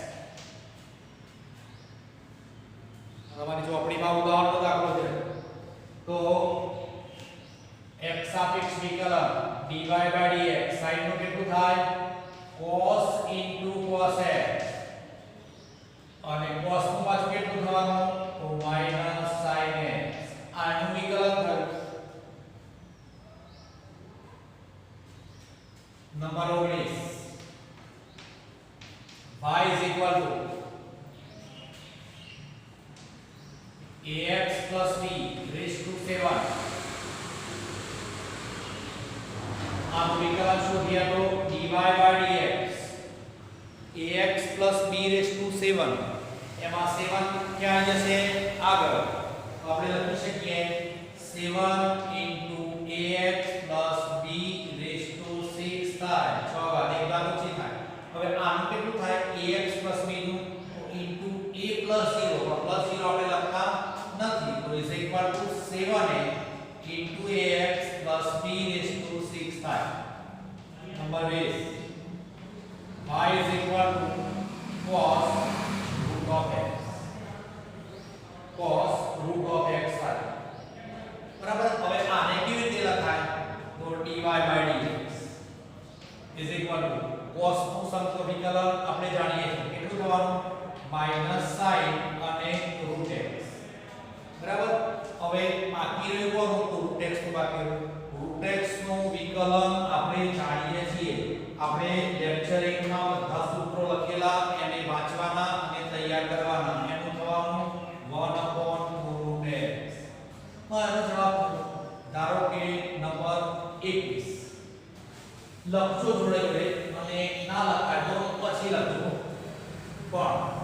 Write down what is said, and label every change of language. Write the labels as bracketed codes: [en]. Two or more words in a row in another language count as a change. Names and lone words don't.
[gu] તમારી ચોપડીમાં ઉદાહરણનો દાખલો છે તો x સાપેક્ષ વિકલન dy/dx sin નું કેટલું થાય cos cos x અને cos નું પાછું કેટલું થવાનું તો sin x આનું વિકલન થયું [en] નંબર 19 y is equal to ax plus b raised to 7 [gu] આનું વિકલન શોધીએ તો [en] dy/dx ax plus b raised [gu] to 7 એમાં 7 ક્યાં જશે આગળ તો આપણે લખી શકીએ 7 [en] ax plus b raised [gu] to 6 થાય 6 ઘાત એક ઘાત ઓછી થાય હવે આનું કેટલું થાય [en] ax plus b [gu] નું [en] into a plus 0 [gu] પણ plus 0 આપણે લખતા નથી તો [en] is equal to 7a into ax plus b raised to 6 [gu] થાય નંબર 20 [en] y is equal to cos root of x cos root of x [gu] થાય બરાબર હવે આને કેવી રીતે લખાય તો [en] dy/dx is equal to cos [gu] નું સમગ્ર વિકલન આપણે જાણીએ છીએ કેટલું થવાનું -sin અને root x બરાબર હવે બાકી રહ્યું કોનું તો root x નું બાકી રહ્યું root x નું વિકલન આપણે જાણીએ છીએ આપણે લેક્ચર 1 માં બધા સૂત્રો લખેલા એને વાંચવાના અને તૈયાર કરવાના એનું થવાનું [en] 1/2 root x [gu] આનો જવાબ ધારો કે નંબર 21 લખજો જોડે જોડે અને ના લખાય તો પછી લખજો પણ